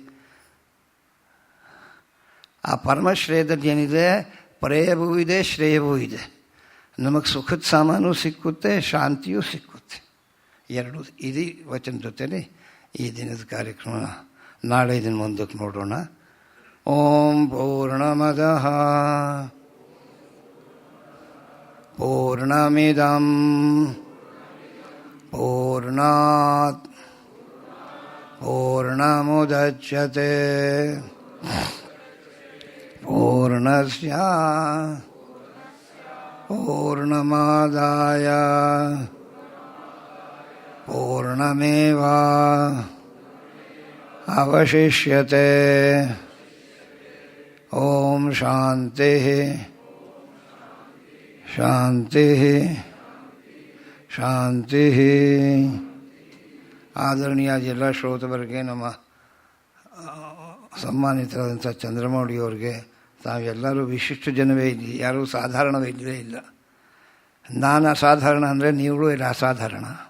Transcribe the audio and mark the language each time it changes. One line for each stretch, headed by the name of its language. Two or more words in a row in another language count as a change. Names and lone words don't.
Kannada: ಆ ಪರಮಶ್ರೇಯದಲ್ಲಿ ಏನಿದೆ, ಪ್ರೇಯವೂ ಇದೆ, ಶ್ರೇಯವೂ ಇದೆ. ನಮಗೆ ಸುಖದ ಸಾಮಾನು ಸಿಕ್ಕುತ್ತೆ, ಶಾಂತಿಯೂ ಸಿಕ್ಕುತ್ತೆ. 2 ಇದೀ ವಚನ ಜೊತೆಲಿ ಈ ದಿನದ ಕಾರ್ಯಕ್ರಮ ನಾಳೆ ದಿನ ಮುಂದಕ್ಕೆ ನೋಡೋಣ.
Sanskrit: ಓಂ ಪೂರ್ಣಮದಃ ಪೂರ್ಣಮಿದಂ ಪೂರ್ಣಾತ್ ಪೂರ್ಣಮುದಚ್ಯತೆ ಪೂರ್ಣಸ್ಯ ಪೂರ್ಣಮಾದಾಯ ಪೂರ್ಣಮೇವಾ ಅವಶಿಷ್ಯತೆ. ಓಂ ಶಾಂತಿ ಶಾಂತಿ ಶಾಂತಿ.
Kannada: ಆದರಣೀಯ ಎಲ್ಲ ಶ್ರೋತವರಿಗೆ, ನಮ್ಮ ಸನ್ಮಾನಿತರಾದಂಥ ಚಂದ್ರಮೌಳಿಯವರಿಗೆ, ತಾವೆಲ್ಲರೂ ವಿಶಿಷ್ಟ ಜನವೇ ಇಲ್ಲಿ, ಯಾರೂ ಸಾಧಾರಣವೇ ಇಲ್ಲವೇ ಇಲ್ಲ. ನಾನು ಅಸಾಧಾರಣ ಅಂದರೆ ನೀವುಗಳು ಇಲ್ಲ ಅಸಾಧಾರಣ.